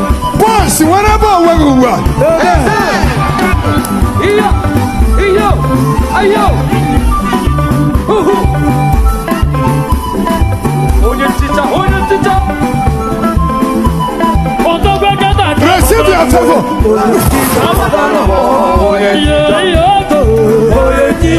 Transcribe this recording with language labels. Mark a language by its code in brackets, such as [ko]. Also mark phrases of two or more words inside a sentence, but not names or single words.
[en] Boss, whenever we go. Iyo, iyo, ayo. Uhu. [ig] Onye nchicha, onye nchicha. [en] Receive your favor. [ig] Onye nchicha, onye